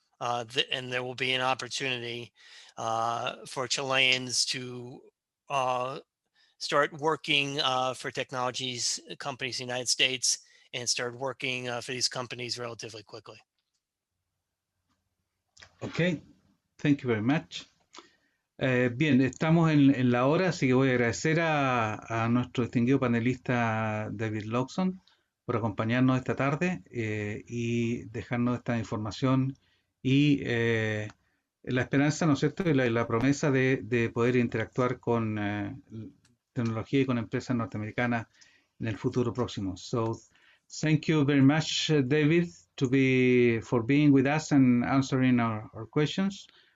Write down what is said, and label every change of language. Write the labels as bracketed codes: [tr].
[en] And there will be an opportunity for Chileans to start working for technologies companies in the United States and start working for these companies relatively quickly. Okay, thank you very much. [es] Bien, estamos en la hora, así que voy a agradecer a nuestro distinguido panelista David Logsdon por acompañarnos esta tarde y dejarnos esta información y la esperanza, ¿no es cierto?, y la promesa de poder interactuar con tecnología y con empresas norteamericanas en el futuro próximo. [en] So, thank you very much, David, for being with us and answering our questions.